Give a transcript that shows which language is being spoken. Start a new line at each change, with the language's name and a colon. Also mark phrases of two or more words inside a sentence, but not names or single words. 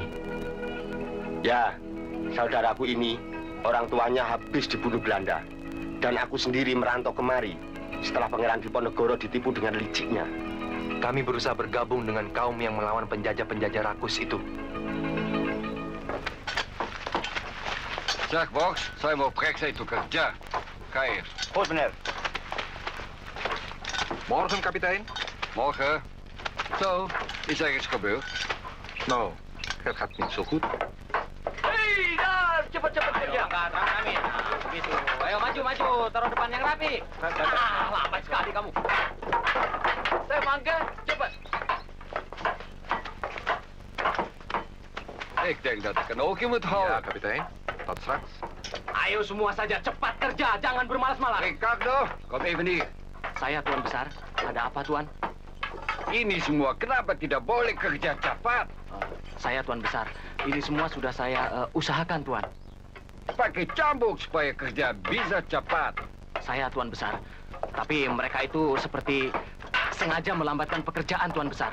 Indonesian: Ya, saudaraku ini, orang tuanya habis dibunuh Belanda. Dan aku sendiri merantau kemari setelah Pangeran Diponegoro ditipu dengan liciknya. Kami berusaha bergabung dengan kaum yang melawan penjajah-penjajah rakus itu. Zeg, Box, saya mau periksa itu kerja. Kair.
Dutch: Goed, meneer. Morgen, kapitein. Morgen. Zo, is er iets gebeurd? Nou, het gaat niet zo goed.
Indonesian: Hei, dar, cepat-cepat kerja. Kami. Begitu. Ayo maju, taruh depan yang rapi. Lambat sekali kamu. Saya mangga, cepat.
Dutch: Ik denk dat ik een oogje moet houden. Ja, kapitein. Tot straks.
Indonesian: Ayo semua saja cepat kerja, jangan bermalas-malas.
Dutch: Ricardo, kom even hier.
Indonesian: Saya, Tuan Besar. Ada apa, Tuan? Ini semua kenapa tidak boleh kerja cepat? Saya, Tuan Besar. Ini semua sudah saya usahakan, Tuan. Pakai cambuk supaya kerja bisa cepat. Saya, Tuan Besar. Tapi mereka itu seperti sengaja melambatkan pekerjaan, Tuan Besar.